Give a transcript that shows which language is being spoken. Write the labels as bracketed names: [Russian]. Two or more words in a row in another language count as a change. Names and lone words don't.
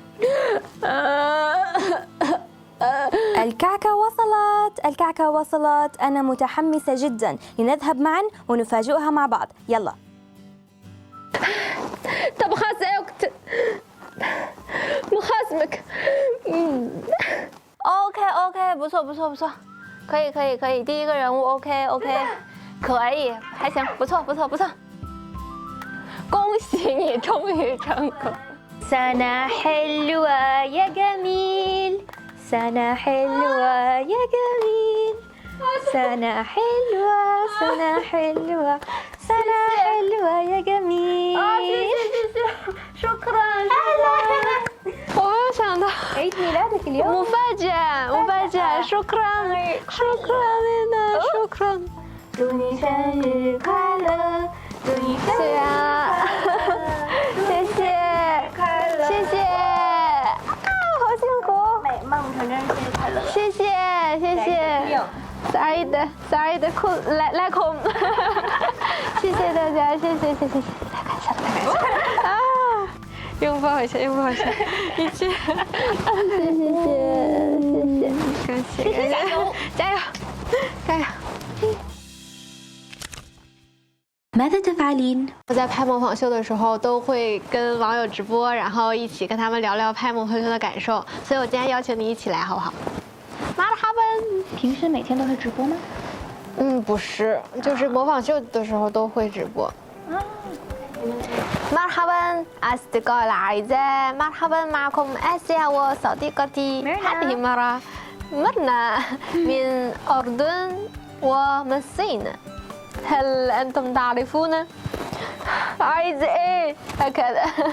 [Arabic] الكعكة وصلت. أنا متحمسة جدا، لنذهب معا ونفاجئها مع بعض. يلا. طب خلاص وقت محاسبك. [Chinese] OK， 不错，可以，第一个人物 OK， 可以，还行，不错，恭喜你终于成功。 [Arabic] سنة حلوة يا جميل، سنة حلوة يا جميل، سنة حلوة يا جميل. ，شكرا. [Chinese] 我没有想到 [Arabic] عيد ميلادك اليوم. مفاجأة. شكرا. [Chinese] 祝你生日快乐，祝你生日谢谢。好辛苦。美梦成真，生日快乐！谢谢。sorry 的哭来空。谢谢大家，谢谢。太感谢了啊！拥抱一下，一起。谢谢，加油！ [Arabic] ماذا تفعلين؟ [Chinese] 我在拍模仿秀的时候，都会跟网友直播，然后一起跟他们聊聊拍模仿秀的感受。所以我今天邀请你一起来，好不好？马尔哈本。平时每天都会直播吗？不是，就是模仿秀的时候都会直播。 [Arabic] مرحبا أصدقائي الأعزاء مرحبا معكم آسيا وصديقتي هذه مرة مرنا من أردن ومن الصين هل أنتم تعرفون عايز إيه هكذا